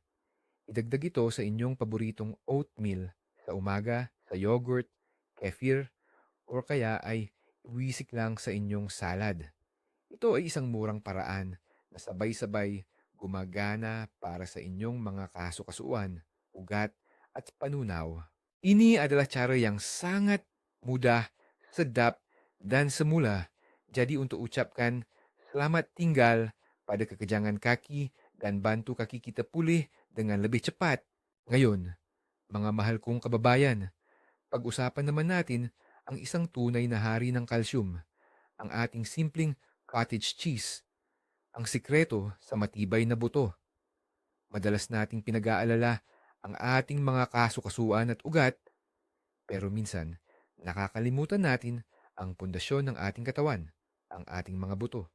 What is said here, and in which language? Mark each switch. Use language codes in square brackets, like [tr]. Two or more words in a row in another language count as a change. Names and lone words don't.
[tl] Idagdag ito sa inyong paboritong oatmeal sa umaga, sa yogurt, kefir, o kaya ay wisik lang sa inyong salad. Ito ay isang murang paraan na sabay-sabay gumagana para sa inyong mga kasukasuan, ugat at panunaw. [ms] Ini adalah cara yang sangat mudah, sedap, dan semula. Jadi untuk ucapkan selamat tinggal pada kekejangan kaki dan bantu kaki kita pulih dengan lebih cepat. [tl] Ngayon, mga mahal kong kababayan, pag-usapan naman natin ang isang tunay na hari ng kalsyum, ang ating simpleng cottage cheese, ang sikreto sa matibay na buto. Madalas nating pinag-aalala ang ating mga kasukasuan at ugat, pero minsan nakakalimutan natin ang pundasyon ng ating katawan, ang ating mga buto.